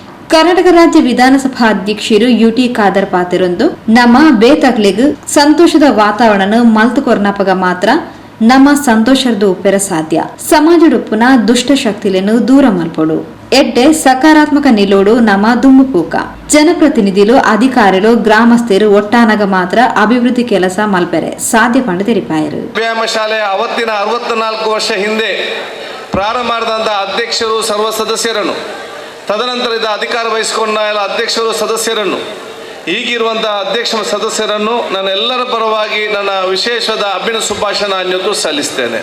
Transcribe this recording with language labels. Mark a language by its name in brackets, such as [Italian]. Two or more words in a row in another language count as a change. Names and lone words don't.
[Tulu] ಕರ್ನಾಟಕ ರಾಜ್ಯ ವಿಧಾನಸಭಾ ಅಧ್ಯಕ್ಷರು ಯುಟಿ ಖಾದರ್ ಪಾತಿರೊಂದು ನಮ್ಮ ಬೇತಕ್ಲೆಗ್ ಸಂತೋಷದ ವಾತಾವರಣ ಮಲ್ತುಕೊರ್ನಪಗ ಮಾತ್ರ ನಮ್ಮ ಸಂತೋಷದ ಉಪ್ಪೆರ ಸಾಧ್ಯ. ಸಮಾಜಡುಪ್ಪುನ ದುಷ್ಟ ಶಕ್ತಿలను ದೂರ ಮಲ್ಪಡು ಎಡ್ಡೆ ಸಕಾರಾತ್ಮಕ ನಿಲೋಡು ನಮ್ಮ ದುಮ್ಮುಪೂಕ. ಜನಪ್ರತಿನಿಧಿಲು ಅಧಿಕಾರಿಗಳು ಗ್ರಾಮಸ್ಥರು ಒಟ್ಟಾನಗ ಮಾತ್ರ ಅಭಿವೃದ್ಧಿ ಕೆಲಸ ಮಲ್ಪೆರೆ ಸಾಧ್ಯ ಪಂಡ ತೆರಿಪಾಯರು. [Kannada] ವ್ಯಾಯಾಮ ಶಾಲೆ ಅವತ್ತಿನ 64 ವರ್ಷ ಹಿಂದೆ ಪ್ರಾರಂಭ ಮಾಡಿದಂಥ ಅಧ್ಯಕ್ಷರು ಸರ್ವ ಸದಸ್ಯರನ್ನು, ತದನಂತರ ಇದ್ದ ಅಧಿಕಾರ ವಹಿಸಿಕೊಂಡ ಎಲ್ಲ ಅಧ್ಯಕ್ಷರು ಸದಸ್ಯರನ್ನು, ಈಗಿರುವಂಥ ಅಧ್ಯಕ್ಷ ಸದಸ್ಯರನ್ನು ನನ್ನ ಎಲ್ಲರ ಪರವಾಗಿ ನನ್ನ ವಿಶೇಷವಾದ ಅಭಿನಂದನೆ ಶುಭಾಶಯ ನಾನು ಸಲ್ಲಿಸ್ತೇನೆ.